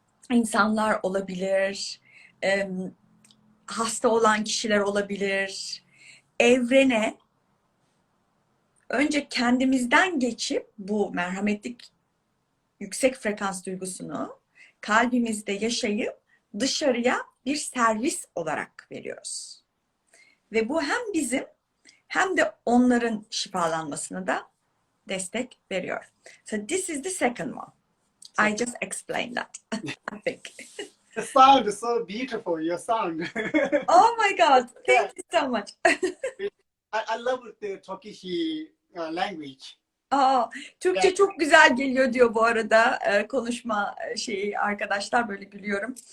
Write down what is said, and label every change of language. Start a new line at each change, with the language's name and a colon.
Turkish: insanlar olabilir, hasta olan kişiler olabilir, evrene önce kendimizden geçip bu merhametlik yüksek frekans duygusunu kalbimizde yaşayıp dışarıya bir servis olarak veriyoruz. Ve bu hem bizim hem de onların şifalanmasına da destek veriyor.
English: So this is the second one. I just explained that, I think. The sound is so beautiful, your sound. Oh my God, thank you so much. I love the Turkish language.
Turkish: Türkçe çok güzel geliyor diyor bu arada konuşma şeyi arkadaşlar, böyle gülüyorum.